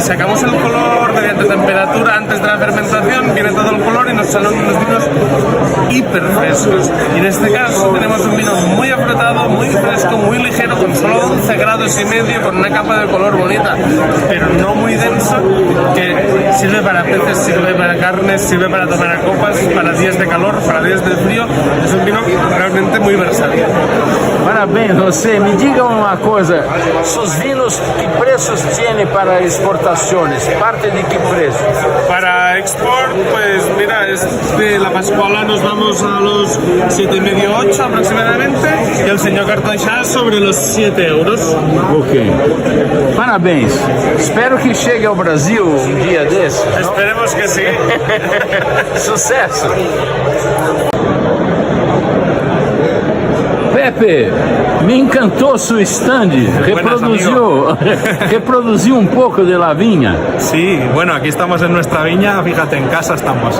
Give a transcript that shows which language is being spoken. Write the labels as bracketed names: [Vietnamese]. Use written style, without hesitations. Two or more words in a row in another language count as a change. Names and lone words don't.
[Spanish] sacamos el color mediante temperatura antes de la fermentación viene todo el color y nos salen unos vinos hiper frescos y en este caso tenemos un vino muy afrutado, muy fresco, muy ligero con solo 11 grados y medio con una capa de color bonita pero no muy denso que sirve para peces, sirve para carnes, sirve para tomar a copas, para días de calor, para días de frío, es un vino realmente muy versátil. [Portuguese] Parabéns, José. Me diga uma coisa, [Spanish] sus vinos, que preços tiene para exportaciones? ¿Parte de qué precio? Para export, pues mira, de la Pascuala nos vamos a los 7,5, 8 aproximadamente y el señor Cartoixà sobre los 7 euros. [Portuguese] Ok. Parabéns. Espero que chegue ao Brasil um dia desse. [Spanish] Esperemos que sí. [Portuguese] Sucesso. [Spanish] Pepe, me encantó su stand, reprodució un poco de la viña. Sí, bueno, aquí estamos en nuestra viña, fíjate, en casa estamos.